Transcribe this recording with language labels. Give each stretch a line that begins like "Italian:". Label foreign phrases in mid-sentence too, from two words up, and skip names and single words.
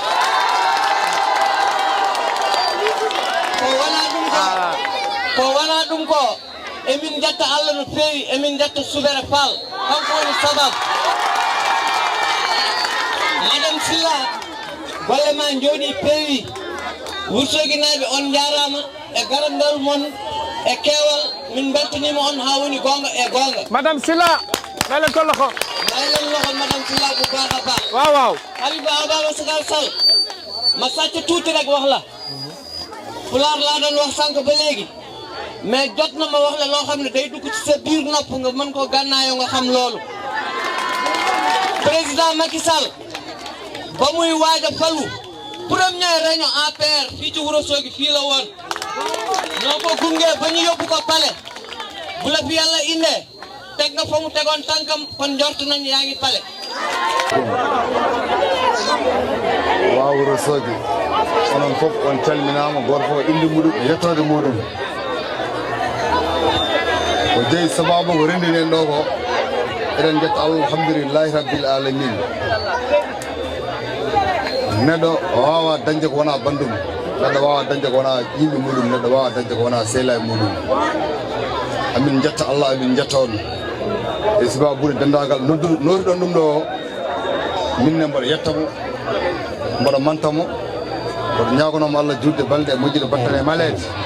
Fula: ko wona ɗum ko emin jetta Allah no feewi emin jetta Soubere Fall kanko woni sababu madame Silla golle ma jooɗi peewi Ourossogui naaɓe on jarama e garandal mon e keewal min beltanima on ha woni gonga e gonga
Wolof: madame Silla maylen ko loxo madame Silla bu baax a baax waaw Khalifa Ababacar Sall ma sàcc tuuti rek wax la pulaar laa doon wax sànq ba léegi mais jot na ma wax la loo xam ne day dugg ci sa biir nopp nga mën koo gànnaayoo nga xam loolu président Macky Sall ba muy waaj a falu
French: première réunion
Wolof: APR fii ci Ourossogui fii la woon noo ko gunge ba ñu yóbbu ko palais bu la fi yàlla indee teg nga fa mu tegoon tànkam kon njort nañ yaa ngi palais.
Fula: waaw Ourossogui onon fof on calminama goto fof inde muɗum yettode muɗum ko jeeyi sababu ko rendinen ɗo ko eɗen jetta
Arabic: الحمد لله رب العالمين
Fula: neɗɗo wawa dañde ko wona bandum neɗɗo wawa dañde ko wona yimɓe muɗum neɗɗo wawa dañde ko wona seela e muɗum amin jetta Allah amin jetta on e sababude dendagal noriɗon ɗum ɗo minne mboɗo yettamo mboɗo mantamo mboɗo ñagonomo Allah julde balɗe e moƴƴude battane e maleede